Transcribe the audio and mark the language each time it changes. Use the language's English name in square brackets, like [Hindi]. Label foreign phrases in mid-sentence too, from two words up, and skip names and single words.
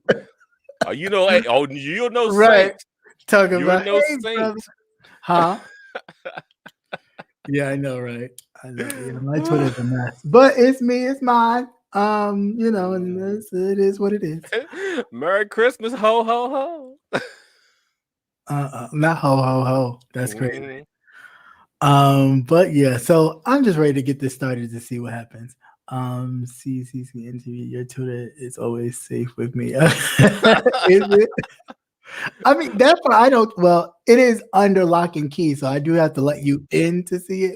[English] You're no right. saint. Talking You're about no saint. Brother. Huh? Yeah, I know, right? I know. Yeah, my Twitter's a mess, but it's me. It's mine. And it is what it is. Merry Christmas, ho ho ho. Not ho ho ho. That's crazy. But yeah, so I'm just ready to get this started to see what happens. CCNTV, your Twitter is always safe with me. Is it? I mean, that part I don't. Well, it is under lock and key, so I do have to let you in to see it.